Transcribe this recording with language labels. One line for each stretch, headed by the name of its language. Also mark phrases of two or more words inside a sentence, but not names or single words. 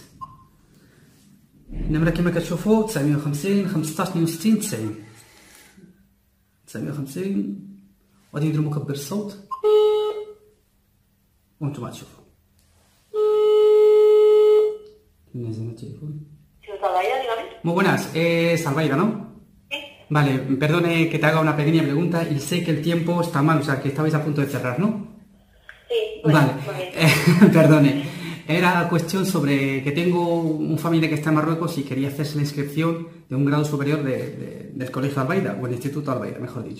Arabic: النمره كما كتشوفوا 950 15 62 90 950. غادي نديرو مكبر الصوت وانتم تشوفوا. نزل التليفون.
Spanish: Muy buenas, ¿es Albaida, no? Sí. Vale, perdone que te haga una pequeña pregunta y sé que el tiempo está mal, o sea que estabais a punto de cerrar, ¿no? Sí, bueno, Vale, muy perdone. Era cuestión sobre que tengo un familia que está en Marruecos y quería hacerse la inscripción de un grado superior del Colegio Albaida, o el Instituto Albaida, mejor dicho.